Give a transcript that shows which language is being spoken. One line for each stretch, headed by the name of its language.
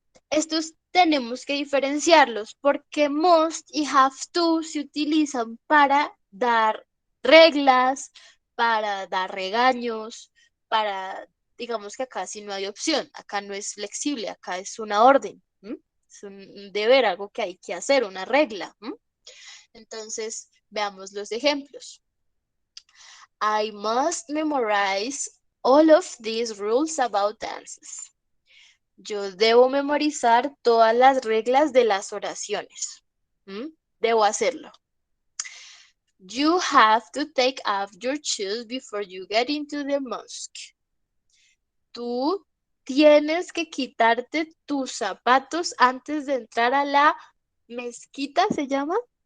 Spanish: Estos tenemos que diferenciarlos porque must y have to se utilizan para dar reglas, para dar regaños, para, digamos que acá sí no hay opción, acá no es flexible, acá es una orden, es un deber, algo que hay que hacer, una regla. Entonces, veamos los ejemplos.
English: I must memorize all of these rules about dances.
Spanish: Yo debo memorizar todas las reglas de las oraciones. Debo hacerlo.
English: You have to take off your shoes before you get into the mosque.
Spanish: Tú tienes que quitarte tus zapatos antes de entrar a la mezquita, ¿se llama?